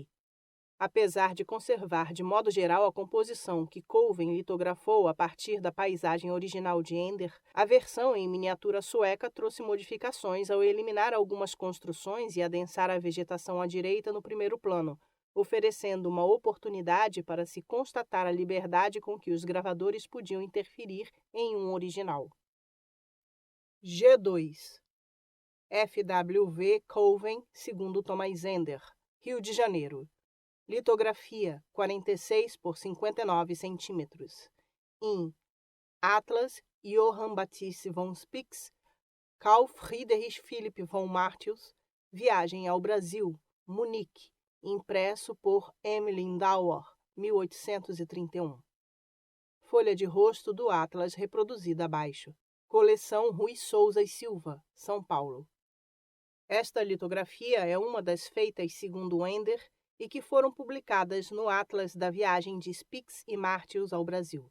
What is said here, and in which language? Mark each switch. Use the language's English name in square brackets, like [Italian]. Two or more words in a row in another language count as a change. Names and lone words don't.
[Portuguese] Apesar de conservar de modo geral a composição que Coven litografou a partir da paisagem original de Ender, a versão em miniatura sueca trouxe modificações ao eliminar algumas construções e adensar a vegetação à direita no primeiro plano, oferecendo uma oportunidade para se constatar a liberdade com que os gravadores podiam interferir em um original. G2 FWV Coven, segundo Thomas Ender, Rio de Janeiro. Litografia 46 por 59 centímetros. In Atlas Johann Baptist von Spix, Carl Friedrich Philipp von Martius, Viagem ao Brasil, Munique, impresso por M. Lindauer, 1831. Folha de rosto do Atlas reproduzida abaixo. Coleção Rui Souza e Silva, São Paulo. Esta litografia é uma das feitas segundo Ender e que foram publicadas no Atlas da Viagem de Spix e Martius ao Brasil.